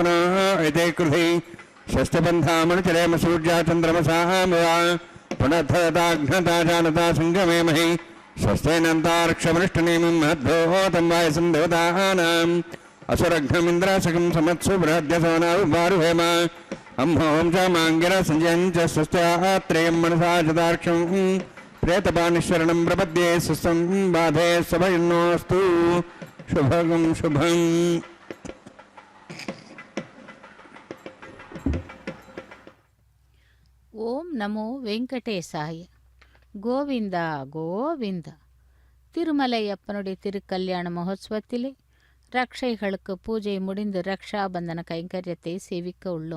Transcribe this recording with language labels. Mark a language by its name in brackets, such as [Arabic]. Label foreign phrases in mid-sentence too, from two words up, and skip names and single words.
[Sanskrit] नः एते कृधि स्वस्ति बन्धामनुचरेम सूर्या चन्द्रमसाः मया पुनर्धदाघ्नता जानता सङ्गमे महि स्वस्तेनन्तार्क्षमनिष्ठनेमिं महद्भोः वायसं देवतानाम् असुरघ्नमिन्द्रासकं समत्सु बृहद्यसवनाविभारुहेम अम्हों च माङ्गिरः सञ्जयं च स्वस्त्यात्रेयं मनसा चदार्क्षं प्रेतपानिश्वरणं प्रपद्ये सुस्तं बाधे सभयन्नोऽस्तु शुभगं शुभम्. ॐ नमो वेङ्कटेशाय. [Tamil] கோவிந்தா கோவிந்தா. திருமலையப்பனுடைய திருக்கல்யாண மகோத்சவத்திலே ரக்ஷைகளுக்கு பூஜை முடிந்து ரக்ஷாபந்தன கைங்கரியத்தை சேவிக்க உள்ளோம்.